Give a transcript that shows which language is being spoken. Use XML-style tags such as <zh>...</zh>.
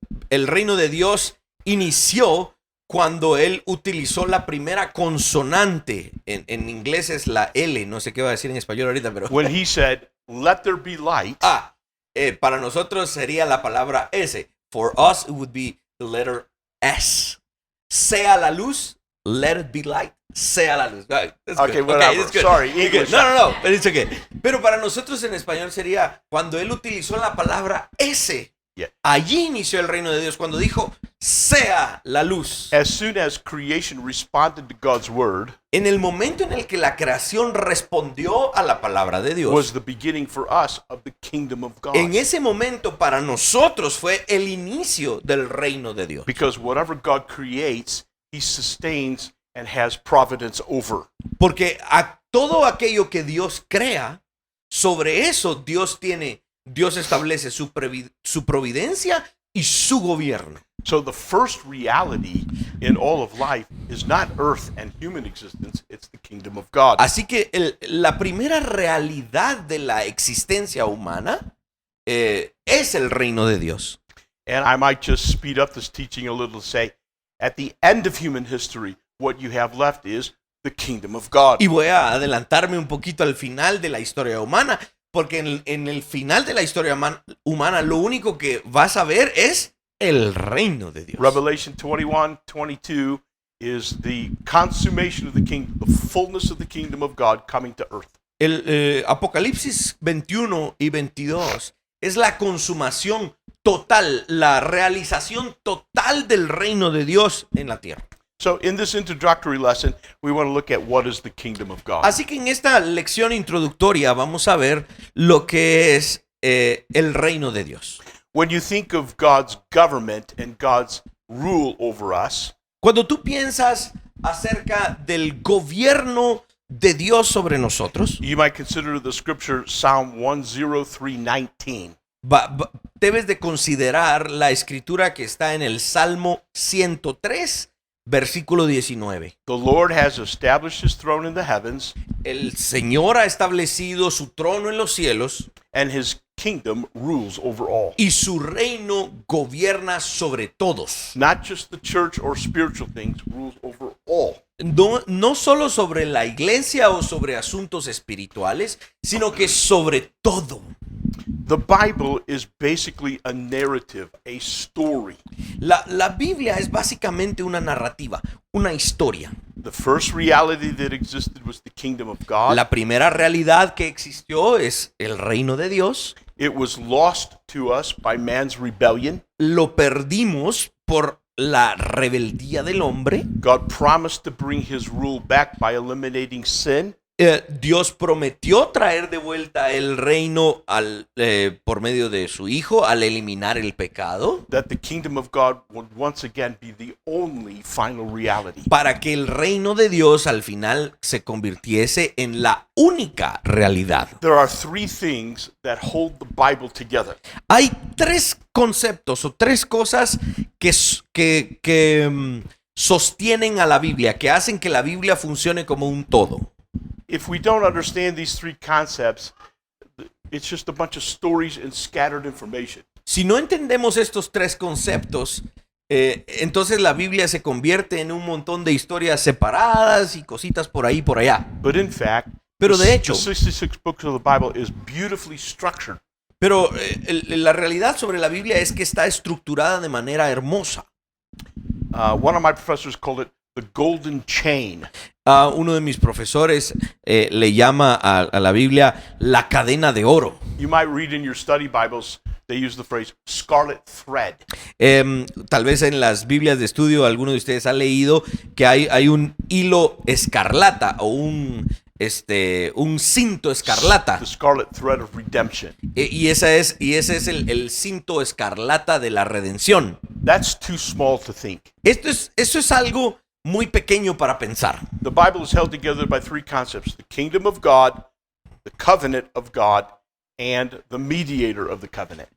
<es>El reino de Dios inició cuando él utilizó la primera consonante. En inglés es la L, no sé qué va a decir en español ahorita, pero...</es> <en>When he said, let there be light.</en> <es>Para nosotros sería la palabra S.</es> <en>For us it would be the letter S.</en> <es>Sea la luz,</es> <en>let it be light.</en> <es>Sea la luz.</es> <en>Okay, whatever. It's good. Sorry, It's good. English. No, but it's okay.</en> <es>Pero para nosotros en español sería cuando él utilizó la palabra S.</es> <en>Yeah.</en> <es>Allí inició el reino de Dios, cuando dijo, sea la luz.</es> <en>As soon as creation responded to God's word,</en> <es>En el momento en el que la creación respondió a la palabra de Dios,</es> <en>was the beginning for us of the kingdom of God.</en> <es>en ese momento para nosotros fue el inicio del reino de Dios.</es> <en>Because whatever God creates, he sustains and has providence over.</en> <es>Porque a todo aquello que Dios crea, sobre eso Dios establece su providencia y su gobierno.</es> <en>So the first reality in all of life is not earth and human existence, it's the kingdom of God.</en> <es>Así que la primera realidad de la existencia humana es el reino de Dios.</es> <en>And I might just speed up this teaching a little to say, at the end of human history, what you have left is the kingdom of God.</en> <es>Y voy a adelantarme un poquito al final de la historia humana, porque en el final de la historia humana lo único que vas a ver es el reino de Dios.</es> <en>Revelation 21:22 is the consummation of the kingdom, the fullness of the kingdom of God coming to earth.</en> <es>El Apocalipsis 21 y 22 es la consumación total, la realización total del reino de Dios en la tierra.</es> <en>So in this introductory lesson, we want to look at what is the kingdom of God.</en> <es>Así que en esta lección introductoria vamos a ver lo que es el reino de Dios.</es> <en>When you think of God's government and God's rule over us,</en> <es>Cuando tú piensas acerca del gobierno de Dios sobre nosotros,</es> <en>you might consider the scripture Psalm 103:19.</en> <es>debes de considerar la escritura que está en el Salmo 103, versículo 19.</es> <en>The Lord has established his throne in the heavens,</en> <es>El Señor ha establecido su trono en los cielos</es> <en>and his kingdom rules over all.</en> <es>y su reino gobierna sobre todos.</es> <en>Not just the church or spiritual things, rules over all.</en> <es>No solo sobre la iglesia o sobre asuntos espirituales, sino que sobre todo.</es> <en>The Bible is basically a narrative, a story.</en> <es>La Biblia es básicamente una narrativa, una historia.</es> <en>The first reality that existed was the kingdom of God.</en> <es>La primera realidad que existió es el reino de Dios.</es> <en>It was lost to us by man's rebellion.</en> <es>Lo perdimos por la rebeldía del hombre.</es> <en>God promised to bring his rule back by eliminating sin.</en> <es>Dios prometió traer de vuelta el reino por medio de su Hijo al eliminar el pecado,</es> <en>That the kingdom of God would once again be the only final reality.</en> <es>para que el reino de Dios al final se convirtiese en la única realidad.</es> <en>There are three things that hold the Bible together.</en> <es>Hay tres conceptos o tres cosas que sostienen a la Biblia, que hacen que la Biblia funcione como un todo.</es> <en>If we don't understand these three concepts, it's just a bunch of stories and scattered information.</en> <es>Si no entendemos estos tres conceptos, entonces la Biblia se convierte en un montón de historias separadas y cositas por ahí y por allá.</es> <en>But in fact,</en> <es>Pero de hecho,</es> <en>the 66 books of the Bible is beautifully structured.</en> <es>pero la realidad sobre la Biblia es que está estructurada de manera hermosa.</es> <en>One of my professors called it the golden chain.</en> <es>Uno de mis profesores le llama a la Biblia la cadena de oro.</es> <en>You might read in your study Bibles, they use the phrase scarlet thread.</en> <es>Tal vez en las Biblias de estudio alguno de ustedes ha leído que hay un hilo escarlata o un cinto escarlata.</es> <en>The scarlet thread of redemption.</en> <es>Y ese es el cinto escarlata de la redención.</es> <en>That's too small to think.</en> <es>Eso es algo muy pequeño para pensar.</es> <en>The Bible is held together by three concepts: the kingdom of God, the covenant of God, and the mediator of the covenant.</en>